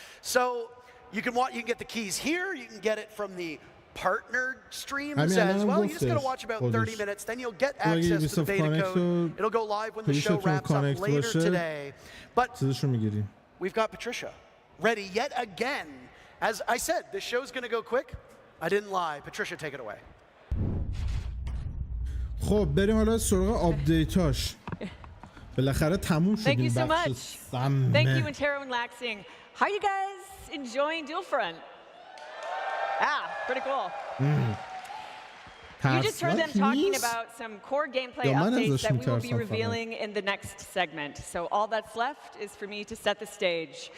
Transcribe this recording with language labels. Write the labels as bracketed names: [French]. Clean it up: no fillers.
[English] So you can get the keys here, you can get it from the partnered streams as well. You just got to watch about 30 minutes, then you'll get access to the beta code. It'll go live when the show wraps up later today. But we've got Patricia ready yet again. As I said, this show's going to go quick. I didn't lie. Patricia, take it away. [Persian] خب بریم حالا سراغ آپدیتاش. بالاخره تموم شد این بخش سمه. [English] Thank you, Intero and Laxing. How are you guys enjoying Dual Front? Pretty cool. You just heard them talking about some core gameplay updates that we will be revealing in the next segment. So all that's left is for me to set the stage.